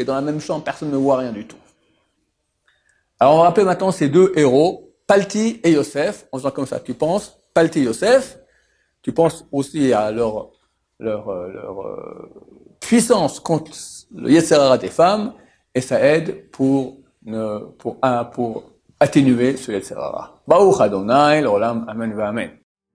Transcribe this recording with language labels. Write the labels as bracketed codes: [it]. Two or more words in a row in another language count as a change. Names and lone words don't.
[fr] Dans la même chambre, personne ne voit rien du tout. Alors on va rappeler maintenant ces 2 héros, Palti et Yosef, en faisant comme ça. Tu penses Palti et Yosef, tu penses aussi à leur puissance contre le [he] יצר הרע [fr] des femmes, et ça aide pour atténuer ce [he] יצר הרע. ברוך אדוני, לעולם, אמן ואמן.